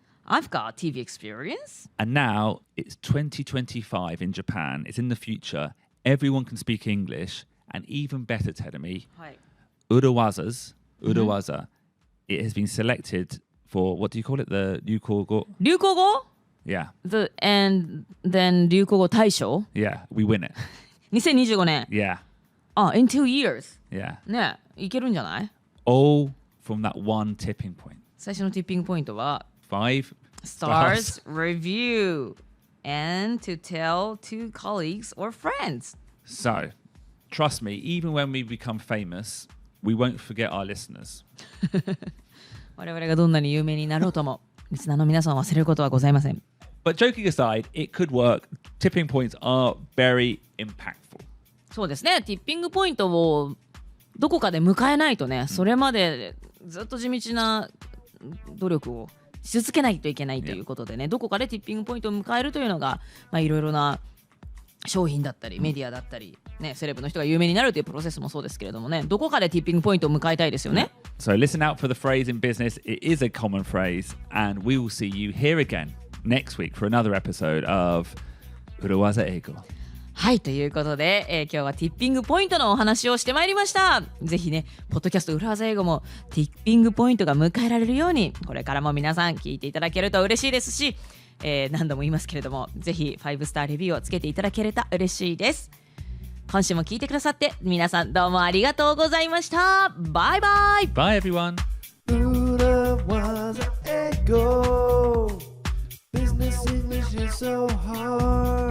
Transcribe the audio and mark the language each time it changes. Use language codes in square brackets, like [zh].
[en] I've got TV experience. And now it's 2025 in Japan. It's in the future. Everyone can speak English. And even better, Tedemi, Urawaza, it has been selected for, what do you call it? The 流行語? [ja] 流行語? [en] Yeah. And then 流行語大賞? Yeah, we win it. [ja] 2025年. [en] Yeah. In 2 years. Yeah. [ja] ねえ、いけるんじゃない? [en] All from that one tipping point. [ja] 最初のティッピングポイントは 5 [en] stars review and to tell to colleagues or friends. So, trust me, even when we become famous, we won't forget our listeners. [ja] 我々がどんなに有名になろうとも、リスナーの皆さんを忘れることはございません。 [en] But joking aside, it could work. Tipping points are very impactful. [ja] そうですね。ティッピングポイントをどこかで迎えないとね、それまでずっと地道な努力をし続けないといけないということでね、どこかでティッピングポイントを迎えるというのが、いろいろな商品だったりメディアだったり、ね、セレブの人が有名になるというプロセスもそうですけれどもね、どこかでティッピングポイントを迎えたいですよね。 [en] So listen out for the phrase in business. It is a common phrase, and we will see you here again next week for another episode of 裏技英語。 [ja] はい、ということで、今日はティッピングポイントのお話をしてまいりました。ぜひね、ポッドキャスト裏技英語もティッピングポイントが迎えられるように、これからも皆さん聞いていただけると嬉しいですし、何度も言いますけれども、ぜひ5スターレビューをつけていただけると嬉しいです。今週も聞いてくださって皆さんどうもありがとうございました。バイバイ。 [en] Bye everyone. 裏技英語 Business English is so hard